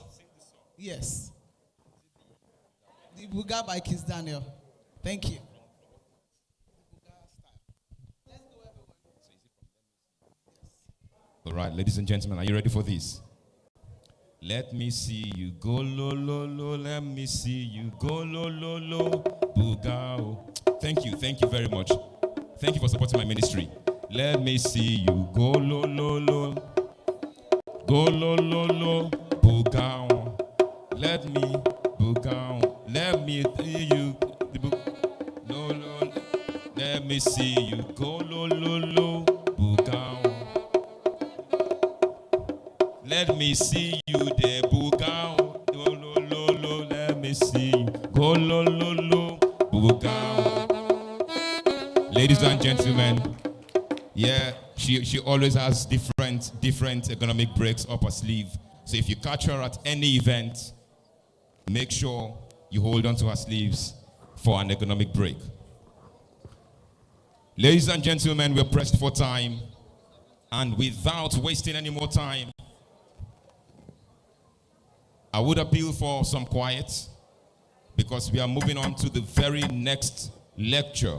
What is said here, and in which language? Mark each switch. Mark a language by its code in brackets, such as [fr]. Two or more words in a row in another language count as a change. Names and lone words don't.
[en] Yes. The Buga by Kiss Daniel. Thank you. All right, ladies and gentlemen, are you ready for this? Let me see you go lo lo lo. Let me see you go lo lo lo. Bugao. Thank you very much. Thank you for supporting my ministry. Let me see you go lo lo lo. Go lo lo lo. Bugao. Let me bugao. Let me see you. Lo lo. Let me see you go lo lo lo. Bugao. Let me see you there, Bugao. Lo lo lo lo. Let me see you go lo lo lo. Bugao. Ladies and gentlemen, yeah, she always has different economic breaks up her sleeve. So if you catch her at any event, make sure you hold on to her sleeves for an economic break. Ladies and gentlemen, we're pressed for time, and without wasting any more time, I would appeal for some quiet, because we are moving on to the very next lecture.